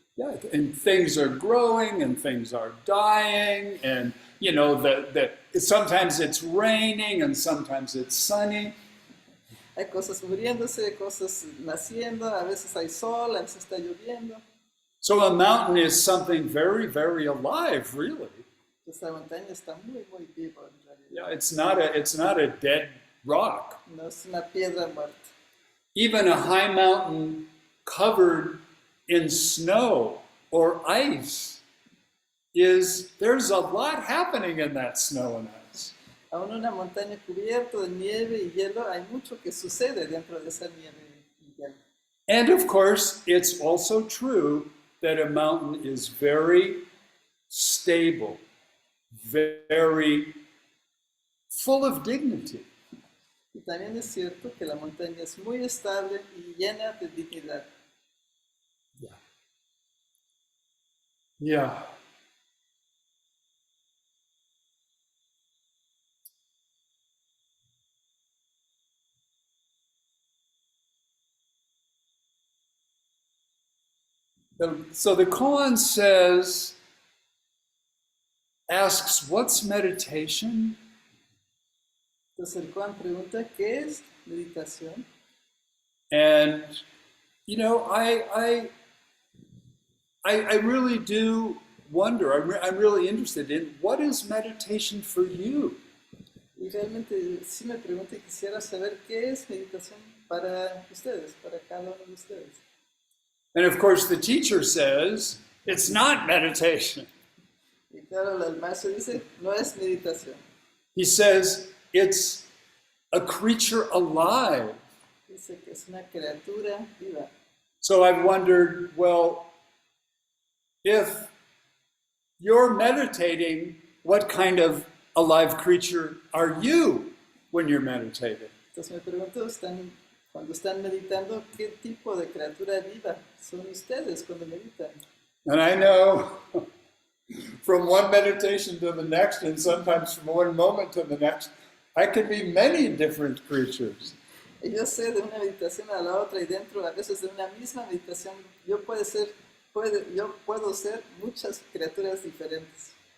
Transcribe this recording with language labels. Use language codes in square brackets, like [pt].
[en] Yeah, and things are growing and things are dying, and you know sometimes it's raining and sometimes it's sunny. [es] Hay cosas muriéndose, cosas naciendo, a veces hay sol, a veces está lloviendo. [en] So a mountain is something very, very alive, really. [es] Esta montaña está muy viva en realidad. [en] Yeah, it's not a dead rock. [es] No es una piedra muerta. [en] Even a high mountain covered in snow or ice there's a lot happening in that snow and ice. [es] Aún una montaña cubierta de nieve y hielo, hay mucho que sucede dentro de esa nieve y hielo. [en] And of course, it's also true that a mountain is very stable, very full of dignity. [es] Y también es cierto que la montaña es muy estable y llena de dignidad. [en] Yeah. Yeah. So the koan asks, what's meditation? [es] Entonces el Juan pregunta, ¿qué es meditación? [en] And, you know, I really do wonder, I'm really interested in what is meditation for you? [es] Y realmente sí me pregunto y quisiera saber qué es meditación para ustedes, para cada uno de ustedes. [en] And of course, the teacher says, it's not meditation. [es] Y claro, el maestro dice, no es meditación. [en] He says, it's a creature alive. [es] Dice que es una criatura viva. [en] So I've wondered, well, if you're meditating, what kind of alive creature are you when you're meditating? [es] Entonces me pregunto, cuando están meditando, ¿qué tipo de criatura viva son ustedes cuando meditan? [en] And I know from one meditation to the next, and sometimes from one moment to the next, I can be many different creatures. [es] Y yo sé de una meditación a la otra y dentro a veces de una misma meditación, yo puedo ser muchas criaturas diferentes.